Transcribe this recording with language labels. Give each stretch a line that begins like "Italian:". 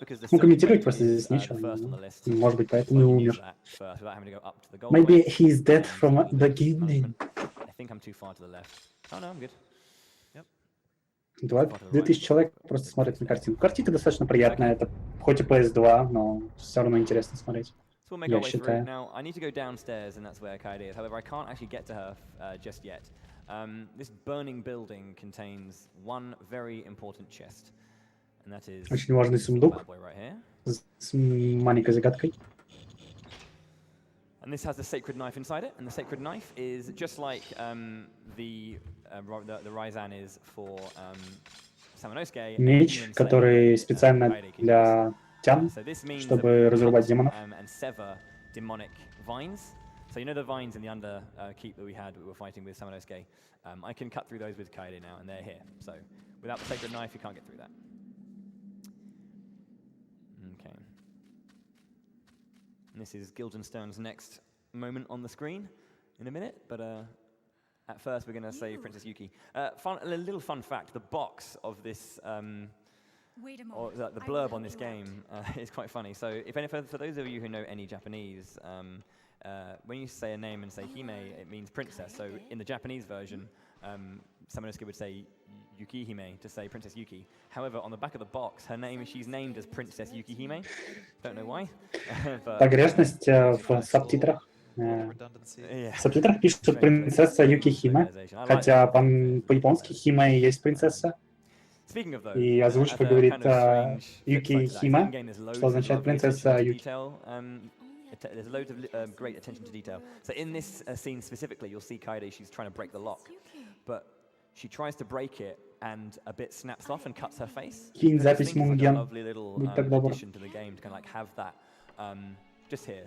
Russian: Ну, комментировать просто здесь нечего. Может быть, поэтому и умер.
English: Maybe he's dead from the beginning. I think I'm too far to the left. Oh no, I'm good. Yep.
Russian: 2000 человек просто смотрят на картинку. Картинка достаточно приятная, это хоть и PS2, но все равно интересно смотреть.
English: So we'll make our way through. Now, I need to go downstairs, and that's where Kaede is. However, I can't actually get to her just yet. This burning building contains one very important chest. And that is
Russian: очень важный сундук с маленькой загадкой.
English: And this has the sacred knife inside it, and the sacred knife is just like the Ryzan is for Samanosuke.
Russian: Меч, который специально для тян, чтобы разрубать демонов.
English: And sever demonic vines. So you know the vines in the under keep that we were fighting with Samanosuke. I can cut through those with Kaede now, and they're here. So without the sacred knife, you can't get through that. Okay. And this is Guildenstern's next moment on the screen in a minute, but At first, we're going to save Princess Yuki. A little fun fact, the box of this, or the blurb on this game is quite funny. So for those of you who know any Japanese, when you say a name and say Hime, it means princess. So in the Japanese version, Samanosuke would say Yukihime to say Princess Yuki. However, on the back of the box, she's named as Princess Yukihime. Don't know why.
Russian: Погрешность в субтитрах. В субтитрах пишут принцесса Юкихиме, хотя по-японски Химе и есть принцесса. И озвучка говорит Юкихиме, что означает принцесса Юки.
English: There's loads of great attention to detail. So in this scene specifically, you'll see Kaede, she's trying to break the lock. But she tries to break it, and a bit snaps off and cuts her face.
Russian: Кинь запись Мунген.
English: Lovely little addition to the game to kind of like have that just here.